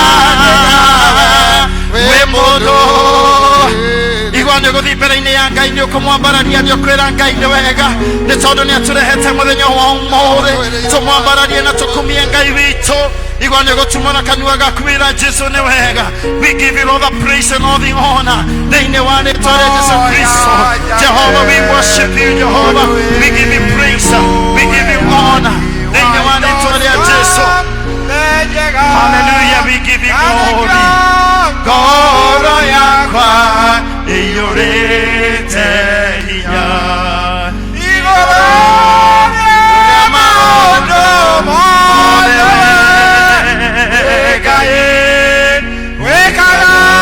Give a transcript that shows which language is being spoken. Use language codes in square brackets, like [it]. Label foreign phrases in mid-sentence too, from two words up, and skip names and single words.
[ki] wĩ mũndũ igua nĩ gũthiĩ mbere-inĩ ya Ngai nĩ ũkũmwambararia nĩ ũkwĩra Ngai nĩ wega nĩ tondũ nĩ atũrehete mũthenya wa ũmũthĩ tũmwambararie na tũkumie Ngai witũ igua nĩ gũtumana kanua gaku wĩra Jesu nĩ wega. [en] We give you all the praise and all the honor [ki] thĩinĩ wa rĩĩtwa rĩa Jesu Kristo. [en] Jehovah, we worship you. Jehovah, we give you praise, we give you honor [ki] thĩinĩ wa rĩĩtwa rĩa Jesu. [en] Hallelujah, we give you glory. [ki] Ngoro yakwa ĩiyũrĩte hinya igũrũ rĩa maũndũ mothe Ngai wĩkaga